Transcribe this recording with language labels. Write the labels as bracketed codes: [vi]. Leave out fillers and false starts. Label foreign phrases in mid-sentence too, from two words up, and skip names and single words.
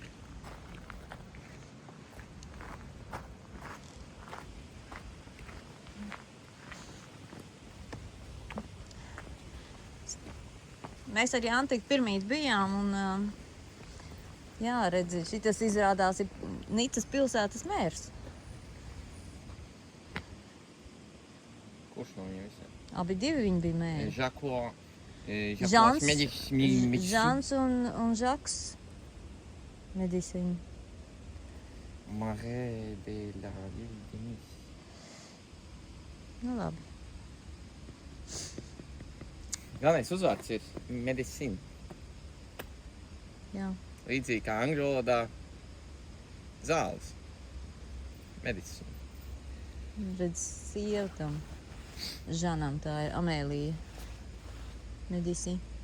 [lv] Mēs ar Jantiku pirmīt bijām un, jā, redzi, šitas izrādās ir Nicas pilsētas mērs. Kurš no viņiem visiem? Abi divi viņi bija mēri. Žans un Žaks Medicine. Marē de la Denis. Nu labi. Galvenais uzvārds ir Medicine. Jā. Līdzīgi kā angļu valodā zāles. Medicine. Redz, sieva tam Žanam, tā ir Amēlija Medici.